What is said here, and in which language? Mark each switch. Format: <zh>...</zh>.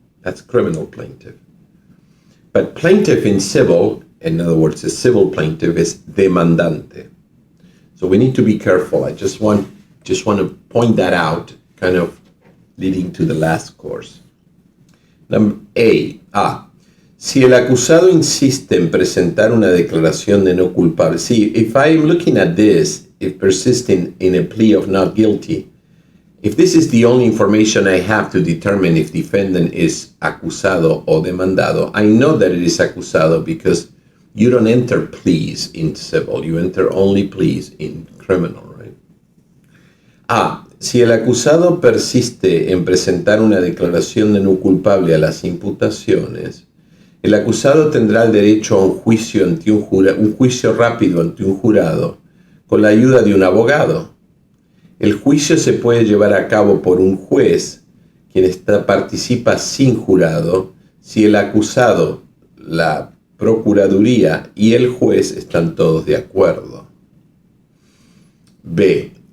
<en>That's criminal plaintiff. But plaintiff in civil, in other words, a civil plaintiff is demandante. So we need to be careful. I just want to point that out, kind of leading to the last course. Number A.</en> <es>Si el acusado insiste en presentar una declaración de no culpable.</es> <en>See, if I'm looking at this, if persisting in a plea of not guilty, if this is the only information I have to determine if defendant is</en> <es>acusado o demandado,</es> <en>I know that it is acusado because you don't enter pleas in civil, you enter only pleas in criminal, right?</en> <es>Si el acusado persiste en presentar una declaración de no culpable a las imputaciones, el acusado tendrá el derecho a un juicio un juicio rápido ante un jurado con la ayuda de un abogado. El juicio se puede llevar a cabo por un juez, quien participa sin jurado, si el acusado, la Procuraduría y el juez están todos de acuerdo. B.</es>